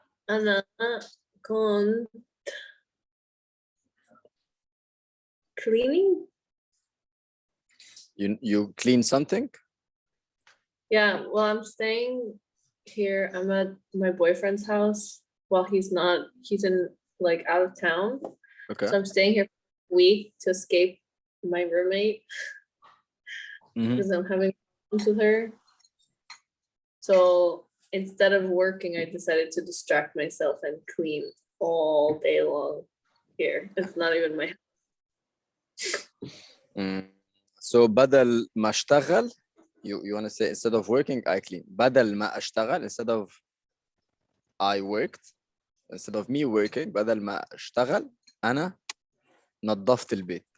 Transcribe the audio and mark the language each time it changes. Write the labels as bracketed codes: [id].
[ar] أنا كنت [en] cleaning. You clean something? Yeah, well, I'm staying here. I'm at my boyfriend's house. Well, he's in like out of town. Okay. So I'm staying here for a week to escape my roommate because I'm having problems with her. So instead of working, I decided to distract myself and clean all day long here. It's not even my house. So [ar] بدل ما أشتغل, [en] you want to say instead of working, I clean. [ar] بدل ما أشتغل, [en] instead of I worked, instead of me working, [ar] بدل ما أشتغل, أنا نظفت البيت.